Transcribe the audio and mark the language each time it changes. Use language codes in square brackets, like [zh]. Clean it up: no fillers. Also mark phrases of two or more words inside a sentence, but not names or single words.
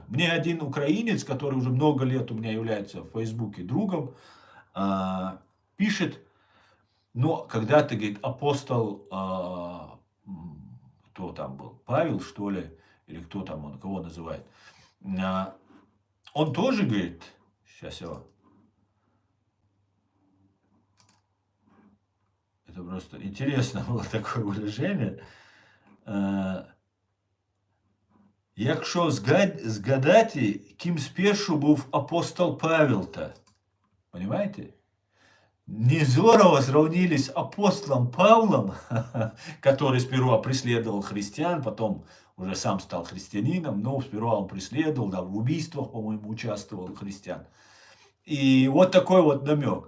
[ru] Мне один украинец, который уже много лет у меня является в Фейсбуке другом, пишет, но когда ты, говорит, апостол, кто там был, Павел, что ли, или кто там, он кого называет, он тоже, говорит, сейчас я... Это просто интересно было такое выражение. [uk] Якщо згадати, ким спершу був апостол Павел-то, понимаете? [ru] Невзорова сравнили с апостолом Павлом, который сперва преследовал христиан, потом уже сам стал христианином, но сперва он преследовал, да, в убийствах, по-моему, участвовал христиан. И вот такой вот намек.